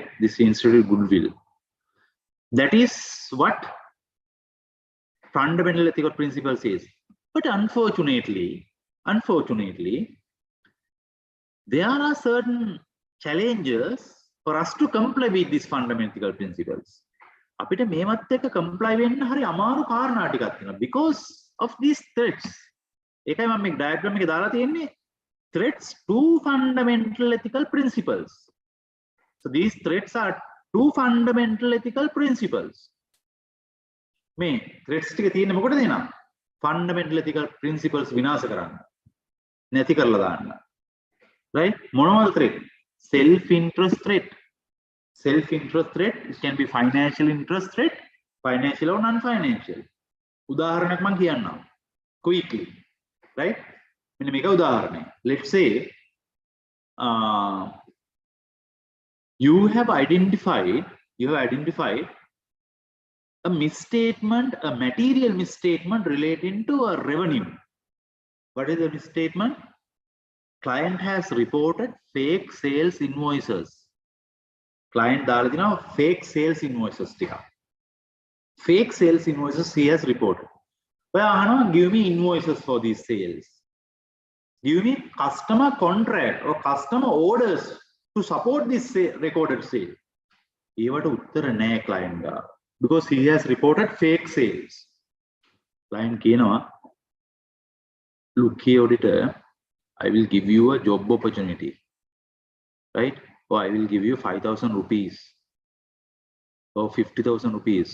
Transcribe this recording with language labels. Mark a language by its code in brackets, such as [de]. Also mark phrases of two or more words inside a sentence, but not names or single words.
[en] This institute goodwill. That is what fundamental ethical principle says. But unfortunately, there are certain challenges for us to comply with these fundamental principles. [si] අපිට මේවත් එක්ක comply වෙන්න හරි අමාරු කාරණා ටිකක් තියෙනවා [en] because of these threats. [si] ඒකයි මම මේ diagram එකේ දාලා තියෙන්නේ [en] threats to fundamental ethical principles. So these threats are two fundamental ethical principles. [si] මේ threats ටික තියෙන්නේ මොකටද එනවා? [en] Fundamental ethical principles [si] විනාශ කරන්න. නැති කරලා දාන්න. [en] Right? මොනවද threat? Self-interest threat. Self-interest threat, it can be financial interest threat, financial or non-financial. [si] උදාහරණයක් මම කියන්නම්. [en] Quickly. Right? [si] මෙන්න මේක උදාහරණයක්. [en] Let's say you have identified a misstatement, a material misstatement relating to a revenue. What is the misstatement? Client has reported fake sales invoices. [si] Client දාලා දිනවා [en] fake sales invoices [si] ටික. [en] Fake sales invoices he has reported. [si] ඔයා අහනවා [en] give me invoices for these sales. Give me customer contract or customer orders to support this recorded sale. [si] ඒවට උත්තර නැහැ client ගා. [en] Because he has reported fake sales. Client කියනවා look here auditor, I will give you a job opportunity, right? Or I will give you 5,000 rupees or 50,000 rupees.